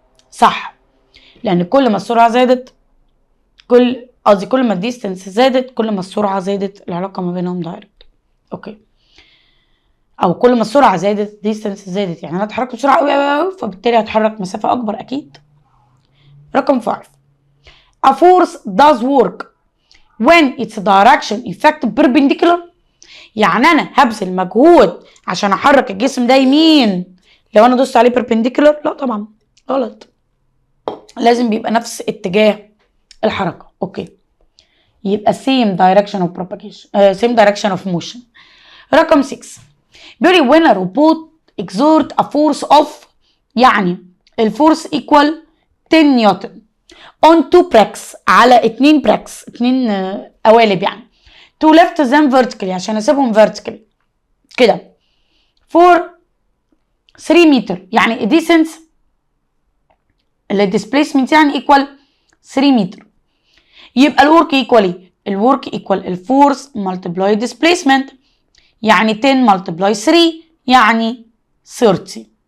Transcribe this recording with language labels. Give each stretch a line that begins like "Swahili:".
Arabic: صح، لأن كل ما السرعة زادت كل ما الديستنس زادت كل ما السرعة زادت، العلاقة ما بينهم دايركت. اوكي، او كل ما السرعة زادت ديستنس زادت، يعني انا اتحركت بسرعة قوي فبالتالي هتحرك مسافة اكبر اكيد. رقم 5.
English: A force does work when its direction effect perpendicular.
Arabic: يعني انا هبذل مجهود عشان احرك الجسم ده يمين لو انا دوست عليه perpendicular؟ لا طبعا، غلط، لازم بيبقى نفس اتجاه الحركة.
English: Okay, يبقى same direction of propagation same direction of motion.
Arabic: رقم 6. بيقول لي
English: when a robot exert a force of، يعني الفورس equal 10 newton on 2 bricks، على 2 bricks، 2 قوالب يعني، to lift them vertically،
Arabic: عشان اسيبهم
English: vertically كده for 3 متر.
Arabic: يعني distance اللي displacement يعني equal 3 متر. يبقى الورك equal ايه؟ الورك equal الفورس
English: multiply displacement،
Arabic: يعني 10 multiply 3 يعني 30.